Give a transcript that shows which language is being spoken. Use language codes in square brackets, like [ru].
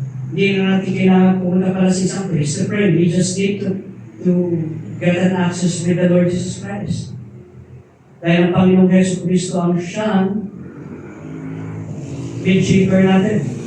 [tl] Hindi na natin kailangan pumunta pala sa isang priest [en] to pray. We just need to get an access with the Lord Jesus Christ. [tl] Dahil ang Panginoong Hesus Kristo ang siyang gatekeeper natin.